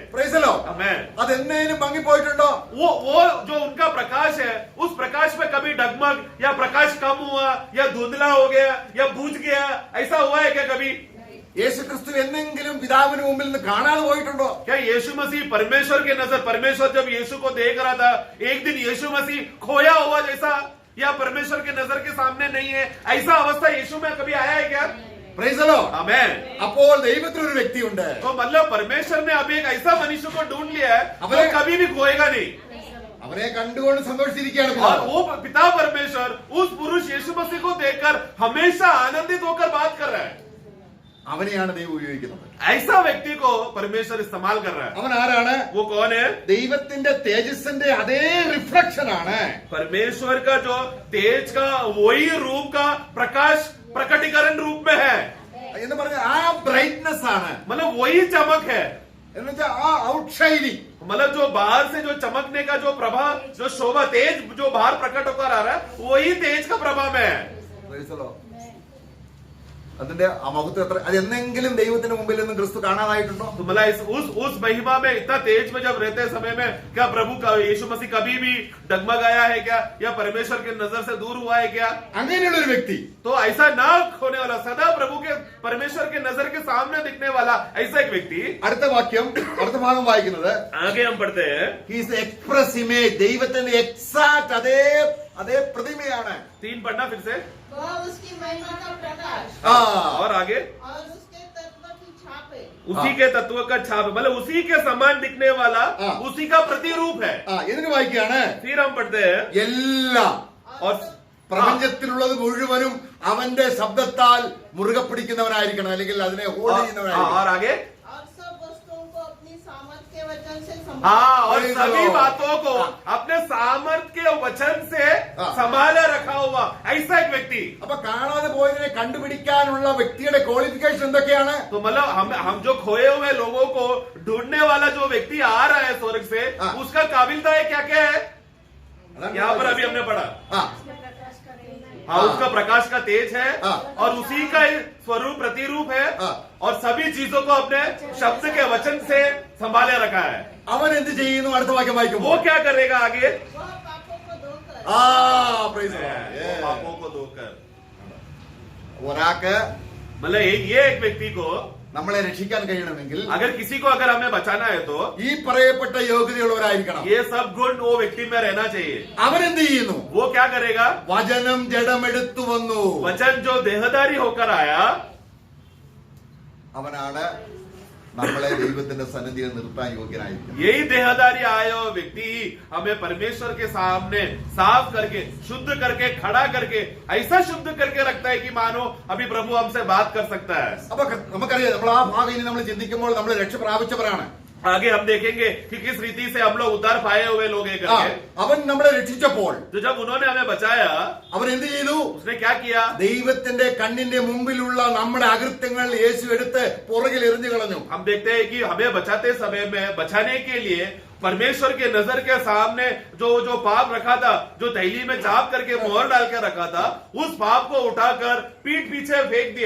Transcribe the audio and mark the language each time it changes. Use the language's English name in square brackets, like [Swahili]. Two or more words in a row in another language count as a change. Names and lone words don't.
[English] Praise the Lord. [Hindi] आमेन. [Malayalam] അതെന്നേലും ഭംഗിപ്പോയിട്ടുണ്ടോ? [Hindi] वो जो उनका प्रकाश है, उस प्रकाश में कभी डगमग या प्रकाश कम हुआ या धुंधला हो गया या बुझ गया, ऐसा हुआ है क्या कभी? [Malayalam] യേശു ക്രിസ്തു എന്നെങ്കിലും പിതാവിന് മുമ്പിൽ നിന്ന് കാണാതെ പോയിട്ടുണ്ടോ? [Hindi] क्या यीशु मसीह परमेश्वर के नजर, परमेश्वर जब यीशु को देख रहा था, एक दिन यीशु मसीह खोया हुआ जैसा या परमेश्वर के नजर के सामने नहीं है, ऐसा अवस्था यीशु में कभी आया है क्या? [English] Praise the Lord. [Hindi] आमेन. [Malayalam] അപ്പോൾ ദൈവത്തിന് ഒരു വ്യക്തിയുണ്ട്, [Hindi] तो मतलब परमेश्वर ने अभी एक ऐसा मनुष्य को ढूंढ लिया है जो अबे- कभी भी खोएगा नहीं. [Malayalam] അവനെ കണ്ടുകൊണ്ട് സന്തോഷിച്ചിരിക്കുകയാണ് [Hindi] और [Malayalam] പിതാവ്. [Hindi] वो पिता परमेश्वर उस पुरुष यीशु मसीह को देखकर हमेशा आनंदित होकर बात कर रहा है. [Malayalam] അവനെയാണ് ദൈവം ഉപയോഗിക്കുന്നത്. [Hindi] ऐसा व्यक्ति को परमेश्वर इस्तेमाल कर रहा है. [Malayalam] അവൻ ആരാണ്? [Hindi] वो कौन है? [Malayalam] ദൈവത്തിന്റെ തേജസ്സിന്റെ അതേ റിഫ്ലക്ഷൻ ആണ്. [Hindi] परमेश्वर का जो तेज का वही रूप का प्रकाश प्रकटीकरण रूप में है. [Malayalam] എന്ന് പറഞ്ഞ ആ ബ്രൈറ്റ്നെസ് ആണ്, [Hindi] मतलब वही चमक है. [Malayalam] എന്ന് വെച്ചാൽ ആ ഔട്ട്ഷൈനിങ്. [Hindi] मतलब जो बाहर से जो चमकने का जो प्रभाव, जो शोभा, तेज जो बाहर प्रकट होकर आ रहा है, वही तेज का प्रभाव है. [English] Praise the Lord. [Malayalam] അതിന്റെ ആ മഹത്വം എത്ര, അത് എന്നെങ്കിലും ദൈവത്തിന്റെ മുമ്പിൽ നിന്ന് ക്രിസ്തു കാണാതായിട്ടുണ്ടോ? [Hindi] तो मतलब उस महिमा में इतना तेज में जब रहते समय में क्या प्रभु का यीशु मसीह कभी भी डगमगाया है क्या, या परमेश्वर की नजर से दूर हुआ है क्या? [Malayalam] അങ്ങനെയുള്ള ഒരു വ്യക്തി, [Hindi] तो ऐसा ना होने वाला, सदा प्रभु के परमेश्वर के नजर के सामने दिखने वाला ऐसा एक व्यक्ति. [Malayalam] അടുത്ത വാക്യം, അടുത്ത ഭാഗം വായിക്കുന്നത്, [Hindi] आगे हम पढ़ते हैं. [English] he is the express image, [Malayalam] ദൈവത്തിന്റെ എക്സാക്ട് അതേ പ്രതിമയാണ്. [Hindi] 3 पढ़ना फिर से. वह उसकी महिमा का प्रकाश ആ और आगे. और उसके तत्व की छाप है। उसी के तत्व का छाप है, मतलब उसी के समान दिखने वाला हाँ। उसी का प्रतिरूप है। [Malayalam] ഇതിന് വായിക്കുകയാണ് [Hindi] फिर हम पढ़ते हैं [Malayalam] എല്ലാം [Hindi] और [Malayalam] പ്രപഞ്ചത്തിലുള്ളത് മുഴുവനും അവന്റെ ശബ്ദത്താൽ മുറുകെ പിടിക്കുന്നവനായിരിക്കണം, അല്ലെങ്കിൽ അതിനെ ഹോൾഡ് [Hindi] और [Malayalam] ചെയ്യുന്നവനായിരിക്കണം. [Hindi] आगे और सब वस्तुओं को अपनी सामर्थ्य के वचन से हाँ, और [English] Praise the [Hindi] सभी [English] Lord. [Hindi] बातों को हाँ। अपने सामर्थ्य के वचन से हाँ। संभाले रखा हुआ ऐसा एक व्यक्ति। [Malayalam] അപ്പൊ കാണാതെ പോയതിനെ കണ്ടുപിടിക്കാനുള്ള വ്യക്തിയുടെ ക്വാളിഫിക്കേഷൻ എന്തൊക്കെയാണ്? [Hindi] तो मतलब हम जो खोए हुए लोगों को ढूंढने वाला जो व्यक्ति आ रहा है स्वर्ग से, हाँ। उसका काबिलता है क्या क्या है? यहाँ पर अभी हमने पढ़ा। ആ, हाँ, हाँ। उसका प्रकाश का तेज है हाँ। और उसी का ही स्वरूप प्रतिरूप है हाँ। और सभी चीजों को अपने शब्द के वचन से संभाले रखा है। [Malayalam] അവൻ എന്ത് ചെയ്യുന്നു? അടുത്ത വാക്യം [Hindi] वो [Malayalam] വായിക്കുമ്പോൾ [Hindi] क्या करेगा आगे? वह पापों को धोकर [English] ആ praise the Lord. [Hindi] वो पापों को धोकर, [Malayalam] ഒരാൾക്ക് [Hindi] मतलब ये एक व्यक्ति को [Malayalam] നമ്മളെ രക്ഷിക്കാൻ കഴിയണമെങ്കിൽ [Hindi] अगर किसी को अगर हमें बचाना है तो [Malayalam] ഈ പറയപ്പെട്ട യോഗ്യതയുള്ളവരായിരിക്കണം. [Hindi] ये सब गुण वो व्यक्ति में रहना चाहिए। [Malayalam] അവൻ എന്ത് ചെയ്യുന്നു? [Hindi] वो क्या करेगा? [Malayalam] വചനം ജഡമെടുത്തു വന്നു. [Hindi] वचन जो देहधारी होकर आया, [Malayalam] അവനാണ് നമ്മളെ ദൈവത്തിന്റെ സന്നിധിയിൽ നിർത്താൻ യോഗ്യനായിരിക്കുന്നത്. [Hindi] यही देहधारी आया हुआ व्यक्ति ही हमें परमेश्वर के सामने साफ करके शुद्ध करके खड़ा करके ऐसा शुद्ध करके रखता है कि मानो अभी प्रभु हमसे बात कर सकता है। [Malayalam] അപ്പൊ നമുക്കറിയാം, നമ്മൾ ആ ഭാഗം ഇനി നമ്മൾ ചിന്തിക്കുമ്പോൾ നമ്മൾ രക്ഷ പ്രാപിച്ചവരാണ്. [Hindi] आगे हम देखेंगे कि किस रीति से हम लोग उद्धार पाए हुए लोग हैं ആ, करके। [Malayalam] അവൻ നമ്മളെ രക്ഷിച്ചപ്പോൾ [Hindi] तो जब उन्होंने हमें बचाया, [Malayalam] അവൻ എന്ത് ചെയ്തു? [Hindi] उसने क्या किया? [Malayalam] ദൈവത്തിന്റെ കണ്ണിന്റെ മുമ്പിലുള്ള നമ്മുടെ അകൃത്യങ്ങൾ യേശു എടുത്ത് പുറകിൽ എറിഞ്ഞു കളഞ്ഞു. [Hindi] हम देखते हैं कि हमें बचाते समय में बचाने के लिए परमेश्वर के नजर के सामने जो जो पाप रखा था, जो थैली में चाप करके मोहर डाल के रखा था, उस पाप को उठाकर पीठ पीछे फेंक दिया।